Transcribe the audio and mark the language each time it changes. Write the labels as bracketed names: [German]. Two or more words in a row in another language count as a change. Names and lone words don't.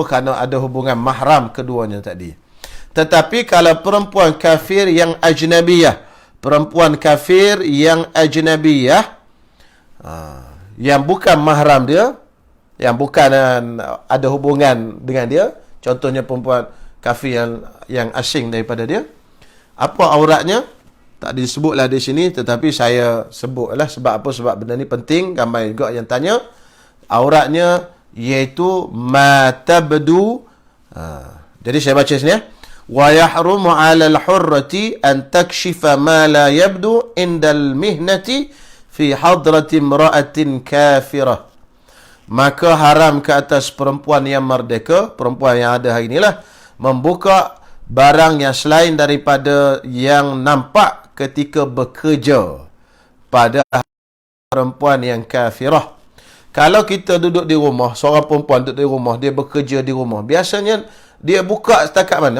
[Malay] Kerana ada hubungan mahram keduanya tadi. Tetapi kalau perempuan kafir yang ajnabiyah, perempuan kafir yang ajnabiyah, yang bukan mahram dia, yang bukan ada hubungan dengan dia, contohnya perempuan kafir yang asing daripada dia, apa auratnya? Tak disebutlah di sini, tetapi saya sebutlah. Sebab apa? Sebab benda ni penting, ramai juga yang tanya. Auratnya iaitu matabdu. Jadi saya baca sini ya. [Arabic] ويحرم على الحرة أن تكشف ما لا يبدو عند المهنة في حضرة امرأة كافرة. [Malay] Maka haram ke atas perempuan yang merdeka, perempuan yang ada hari inilah, membuka barang yang selain daripada yang nampak ketika bekerja pada perempuan yang kafirah. Kalau kita duduk di rumah, seorang perempuan duduk di rumah, dia bekerja di rumah, biasanya dia buka setakat mana?